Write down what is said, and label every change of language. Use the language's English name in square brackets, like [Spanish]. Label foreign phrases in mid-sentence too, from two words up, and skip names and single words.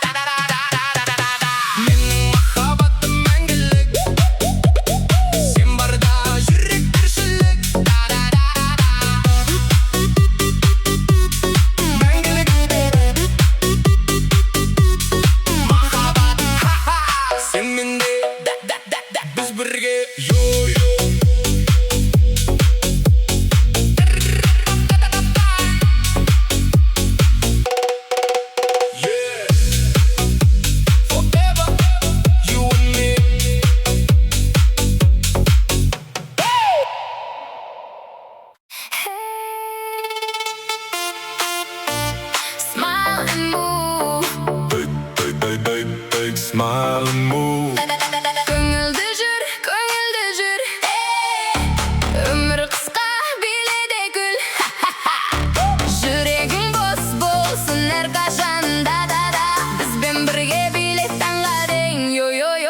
[Kazakh] Менің махаббатым мәңгілік, сен барда жүрек тіршілік. Мәңгілік махаббат, сен менде, біз бірге. [English] Forever, you and me. Smile and move. Smile and move. [Kazakh] Көңілді жүр, өмір қысқа, биледе гүл. Жүрегің бос болсын әрқашан, да-да-да. Бізбен бірге биле таңға дейін, йо-йо-йо.